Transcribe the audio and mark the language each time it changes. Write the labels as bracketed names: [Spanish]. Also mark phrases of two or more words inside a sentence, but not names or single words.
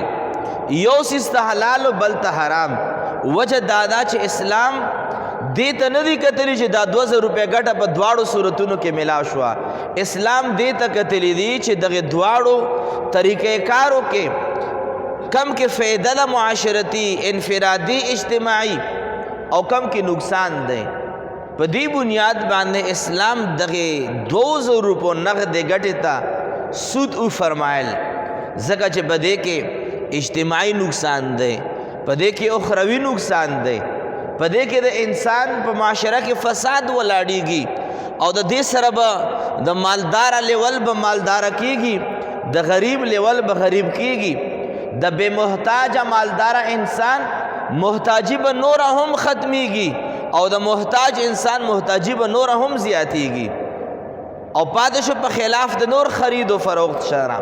[Pashto] یو سیز ته حلال او بل ته حرام. وجه دادا چې اسلام دې ته نه دی کتلی چې دا 2000 روپے ګټه په دواړو صورتونو کې ملاو شوه. اسلام دې ته کتلی دی چې دغه دواړو طریقې کارو کې کم کې فائدہ ده معاشرتی، انفرادی، اجتماعی او کم کې نقصان دی. په دې بنیاد باندې اسلام دغه 2000 روپو نقد ګټې ته سود او فرمایل، ځکه چې په دې کې اجتماعي نقصان دی، په دې کې اخروي نقصان دی، په دې کې د انسان په معاشره کې فساد ولاړیږي او د دې سره به د مالدار لیول به مالدار کیږي، د غریب لیول به غریب کیږي، د بے محتاج مالدار انسان محتاجی به نور هم ختمیږي او د محتاج انسان محتاجی به نور هم زیاتیږي او پاتې شو په خلاف د نور خرید و فروخت شرع.